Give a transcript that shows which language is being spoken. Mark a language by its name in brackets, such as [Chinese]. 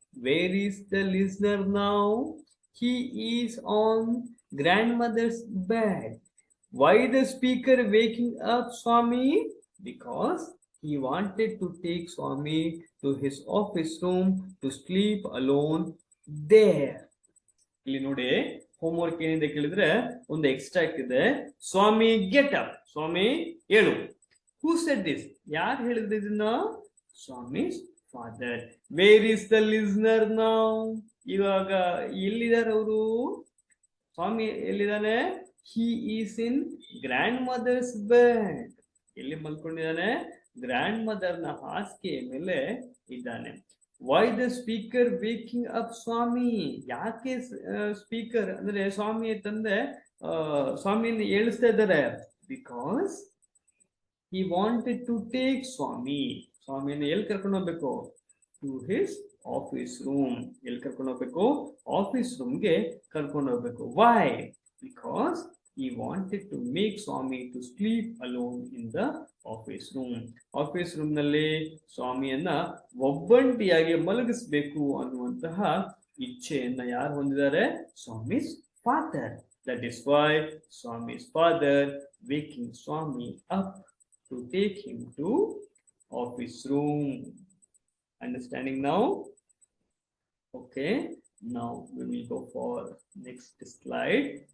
[English] Where is the listener now? He is on grandmother's bed. Why the speaker waking up Swami? Because he wanted to take Swami to his office room to sleep alone there. [Kannada] ಇಲ್ಲಿ ನೋಡಿ homework ಏನಿದೆ ಕೇಳಿದ್ರೆ ಒಂದು extract ಇದೆ. [English] Swami get up, [Kannada] ಸ್ವಾಮಿ ಹೇಳು. [English] who said this, [Kannada] ಯಾರು ಹೇಳಿದ್ರು ಇದನ್ನ? [English] Swami's father. Where is the listener now? [Kannada] ಇವಾಗ ಎಲ್ಲಿದ್ದಾರೆ ಅವರು? ಸ್ವಾಮಿ ಎಲ್ಲಿದ್ದಾನೆ? [English] He is in grandmother's bed. [Kannada] ಎಲ್ಲಿ ಮಲ್ಕೊಂಡಿದ್ದಾನೆ? ಗ್ರ್ಯಾಂಡ್ ಮದರ್ನ ಹಾಸಿಗೆಯ ಮೇಲೆ ಇದ್ದಾನೆ. [English] Why the speaker waking up Swami? [Kannada] ಯಾಕೆ ಸ್ಪೀಕರ್ ಅಂದ್ರೆ ಸ್ವಾಮಿಯ ತಂದೆ ಸ್ವಾಮಿಯನ್ನು ಏಳಿಸ್ತಾ ಇದ್ದಾರೆ? [English] Because he wanted to take Swami. [Kannada] ಸ್ವಾಮಿಯನ್ನು ಎಲ್ಲಿ ಕರ್ಕೊಂಡು ಹೋಗ್ಬೇಕು? [English] To his office room. [Kannada] ಎಲ್ಲಿ ಕರ್ಕೊಂಡು ಹೋಗ್ಬೇಕು? ಆಫೀಸ್ ರೂಮ್ಗೆ ಕರ್ಕೊಂಡು ಹೋಗ್ಬೇಕು. [English] Why? Because he wanted to make Swami to sleep alone in the office room. [Kannada] Office room ನಲ್ಲಿ ಸ್ವಾಮಿಯನ್ನ ಒಬ್ಬಂಟಿಯಾಗಿ ಮಲಗಿಸಬೇಕು ಅನ್ನುವಂತಹ ಇಚ್ಛೆಯನ್ನ ಯಾರು ಹೊಂದಿದ್ದಾರೆ? [English] Swami's father. That is why Swami's father waking Swami up to take him to office room. Understanding now? Okay. Now we will go for next slide.